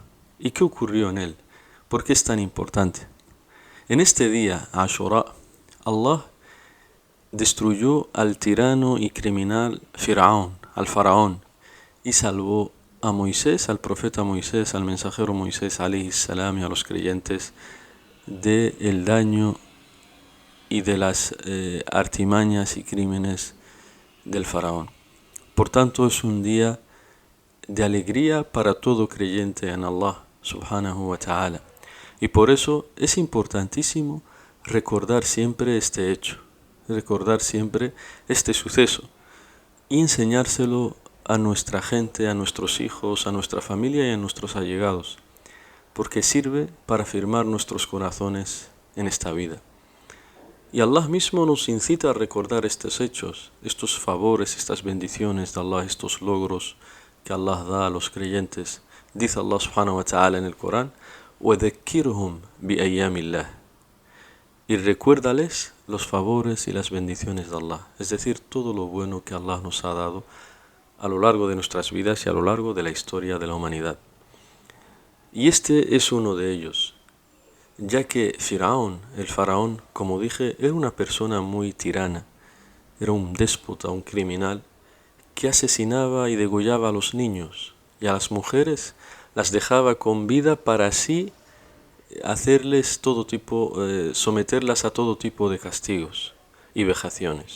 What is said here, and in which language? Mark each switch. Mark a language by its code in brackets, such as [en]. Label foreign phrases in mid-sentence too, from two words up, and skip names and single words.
[es] ¿Y qué ocurrió en él? ¿Por qué es tan importante? En este día, Ashura, Allah destruyó al tirano y criminal Firaón, al faraón, y salvó a Moisés, al profeta Moisés, al mensajero Moisés, [ar] عليه السلام, [es] y a los creyentes del daño y de las artimañas y crímenes del faraón. Por tanto, es un día de alegría para todo creyente en Allah, [ar] سبحانه وتعالى. [es] Y por eso es importantísimo recordar siempre este hecho, recordar siempre este suceso y enseñárselo a nuestra gente, a nuestros hijos, a nuestra familia y a nuestros allegados, porque sirve para afirmar nuestros corazones en esta vida. Y Allah mismo nos incita a recordar estos hechos, estos favores, estas bendiciones de Allah, estos logros que Allah da a los creyentes. Dice Allah [ar] سبحانه وتعالى [es] en el Corán: [ar] وَذَكِّرْهُمْ بِأَيَّامِ اللَّهِ, [es] y recuérdales los favores y las bendiciones de Allah, es decir, todo lo bueno que Allah nos ha dado a lo largo de nuestras vidas y a lo largo de la historia de la humanidad. Y este es uno de ellos, ya que Firaón, el faraón, como dije, era una persona muy tirana, era un déspota, un criminal, que asesinaba y degollaba a los niños, y a las mujeres las dejaba con vida para así hacerles todo tipo, someterlas a todo tipo de castigos y vejaciones.